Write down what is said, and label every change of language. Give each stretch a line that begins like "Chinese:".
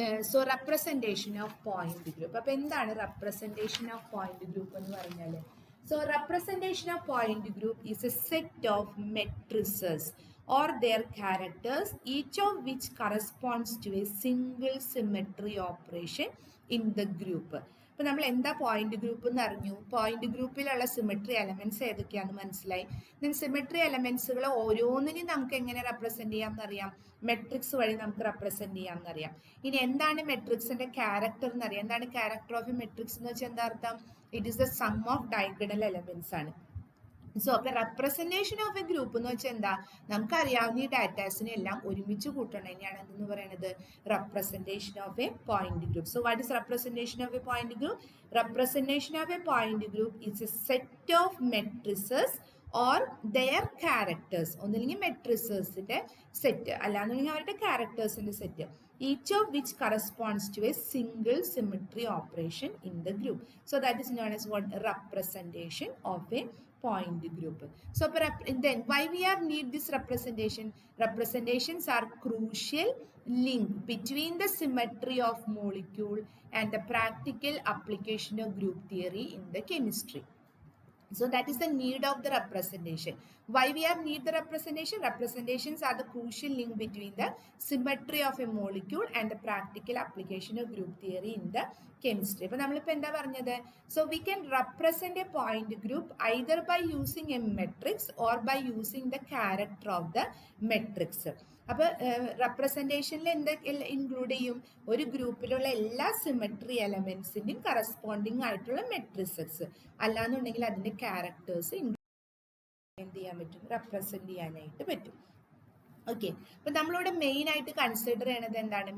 English: So representation of point group.
Malayalam: അപ്പൊ എന്താണ് representation of point group എന്ന് പറഞ്ഞാൽ?
English: So representation of point group is a set of matrices or their characters, each of which corresponds to a single symmetry operation in the group.
Malayalam: ഇപ്പൊ നമ്മൾ എന്താ point group എന്ന് അറിഞ്ഞു. Point ഗ്രൂപ്പിലുള്ള symmetry elements ഏതൊക്കെയാണെന്ന് മനസ്സിലായി. ദെൻ സിമെട്രി എലമെന്റ്സുകൾ ഓരോന്നിനെയും നമുക്ക് എങ്ങനെ റെപ്രസെന്റ് ചെയ്യാം എന്നറിയാം. മെട്രിക്സ് വഴി നമുക്ക് റെപ്രസെന്റ് ചെയ്യാം എന്നറിയാം. ഇനി എന്താണ് മെട്രിക്സിന്റെ ക്യാരക്ടർ എന്നറിയാം. എന്താണ് ക്യാരക്ടർ ഓഫ് എ മെട്രിക്സ് എന്ന് വെച്ചാൽ എന്താ അർത്ഥം?
English: it is the sum of diagonal elements
Malayalam: ആണ്. സോ അപ്പൊ റെപ്രസെന്റേഷൻ ഓഫ് എ ഗ്രൂപ്പ് എന്ന് വെച്ചാൽ എന്താ? നമുക്കറിയാവുന്ന ഈ ഡാറ്റാസിനെ എല്ലാം ഒരുമിച്ച് കൂട്ടണം. തന്നെയാണ് എന്തെന്ന് പറയുന്നത്? Representation of A point group.
English: So what is representation of a point group? Representation of a point group is a set of matrices or their characters.
Malayalam: ഒന്നില്ലെങ്കിൽ മെട്രിസസിന്റെ സെറ്റ്, അല്ലാന്നുണ്ടെങ്കിൽ അവരുടെ ക്യാരക്ടേഴ്സിന്റെ set.
English: Each of which corresponds to a single symmetry operation in the group. So that is known as what? Representation of a point group. So then why we are need this representation? Representations are crucial link between the symmetry of molecule and the practical application of group theory in the chemistry. So that is the need of the representation. Why we are need the representation? Representations are the crucial link between the symmetry of a molecule and the practical application of group theory in the chemistry.
Malayalam: അപ്പോൾ നമ്മളിപ്പോൾ എന്താ പറഞ്ഞത്?
English: So we can represent a point group either by using a matrix or by using the character of the matrix.
Malayalam: അപ്പോൾ റെപ്രസെന്റേഷനിൽ എന്തൊക്കെ include ചെയ്യും? ഒരു ഗ്രൂപ്പിലുള്ള എല്ലാ സിമെട്രി എലമെന്റ്സിന്റെയും കറസ്പോണ്ടിങ് ആയിട്ടുള്ള മെട്രിസസ്, അല്ലാന്നുണ്ടെങ്കിൽ അതിന്റെ ക്യാരക്ടേഴ്സ് എന്ത് ചെയ്യാൻ പറ്റും? റെപ്രസെന്റ് ചെയ്യാനായിട്ട് പറ്റും. ഓക്കെ, അപ്പൊ നമ്മളിവിടെ മെയിൻ ആയിട്ട് കൺസിഡർ ചെയ്യണത് എന്താണ്?